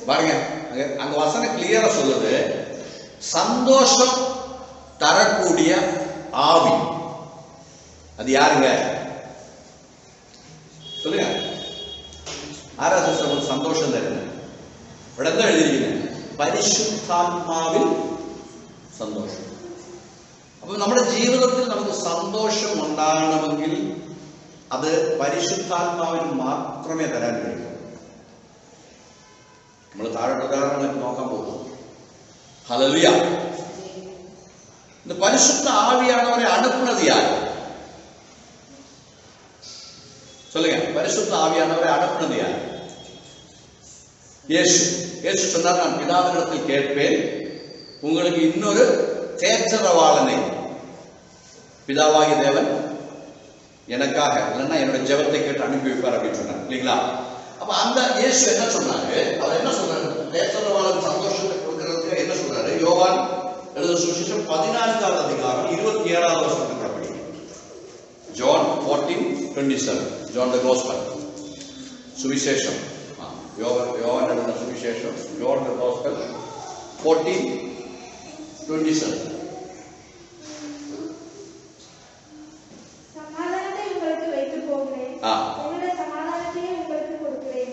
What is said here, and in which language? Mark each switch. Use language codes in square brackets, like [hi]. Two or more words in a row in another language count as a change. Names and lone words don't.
[ta] பாருங்க, அங்க வசனம் கிளியரா சொல்லுது, சந்தோஷம் தரக்கூடிய ஆவி. அது யாருங்க சொல்லுங்க? ஆராதனை சந்தோஷம் தருங்க. உடனே எழுதிருக்கீங்க, பரிசுத்தாத்மாவில் സന്തോഷം. [ml] അപ്പോൾ നമ്മുടെ ജീവിതത്തിൽ നമുക്ക് സന്തോഷം ഉണ്ടാകണമെങ്കിൽ അത് പരിശുദ്ധാത്മാവിന് മാത്രമേ തരാൻ കഴിയൂ. നമ്മൾ താഴെ ഉദാഹരണങ്ങൾ നോക്കാൻ പോകും. ഹല്ലേലൂയ. [ta] இந்த பரிசுத்த ஆவியானவரை அனுப்புனது யார்? சொல்லுங்க, பரிசுத்த ஆவியானவரை அனுப்புனது யார்? இயேசு. இயேசு சொன்னார், நான் பிதாவினிடத்தில் கேட்பேன், உங்களுக்கு இன்னொரு தேற்றரவாளனை பிதாவாகி தேவன் எனக்காக இல்லைன்னா என்னோட ஜெபத்தை கேட்டு அனுப்பி வைப்பார் அப்படின்னு சொன்னார் இல்லைங்களா? அப்ப அந்த இயேசு என்ன சொன்னாரு? அவர் என்ன சொல்றாரு? தேற்றரவாளன் சந்தோஷத்தை கொடுக்கறதுக்கு என்ன சொல்றாரு? யோவான் எழுதின சுவிசேஷம் 14வது அதிகாரம் 27வது வசனத்தை கூட படிங்க. [en] John 14:27. John the Gospel. [ta] சுவிசேஷம் யோவான் எழுதின சுவிசேஷம் [en] John the Gospel [ta] 14:27. சமாதானத்தை உங்களுக்கு வைத்து போகிறேன், என்னுடைய சமாதானத்தையே உங்களுக்கு கொடுக்கிறேன்.